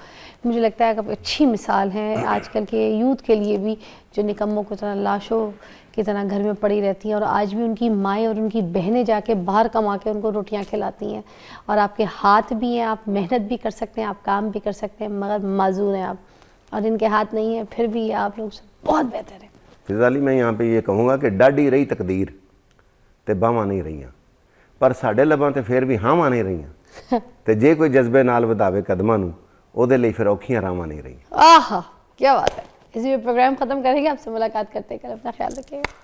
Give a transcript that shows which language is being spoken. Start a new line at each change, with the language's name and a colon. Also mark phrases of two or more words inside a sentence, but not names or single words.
Urdu: مجھے لگتا ہے کہ آپ اچھی مثال ہیں آج کل کے یوتھ کے لیے بھی, جو نکموں کو طرح لاشوں کی طرح گھر میں پڑی رہتی ہیں, اور آج بھی ان کی مائیں اور ان کی بہنیں جا کے باہر کما کے ان کو روٹیاں کھلاتی ہیں. اور آپ کے ہاتھ بھی ہیں, آپ محنت بھی کر سکتے ہیں, آپ کام بھی کر سکتے ہیں, مگر معذور ہیں آپ, اور ان کے ہاتھ نہیں ہیں, پھر بھی آپ لوگ سے بہت بہتر ہیں.
Punjabi: فضا علی,
Urdu: میں یہاں پہ یہ کہوں گا کہ
Punjabi: ڈاڈی رہی تقدیر تے باواں نہیں رہیاں, پر ساڈے لباں تے پھر بھی ہاواں نہیں رہیاں, تے جے کوئی جذبے نال وداوے قدماں نوں اودے لئی پھر اوکھیاں راواں نہیں رہیاں.
Urdu: آہا, کیا بات ہے. اسی پہ پروگرام ختم کریں گے, آپ سے ملاقات کرتے کر, اپنا خیال رکھیے گا.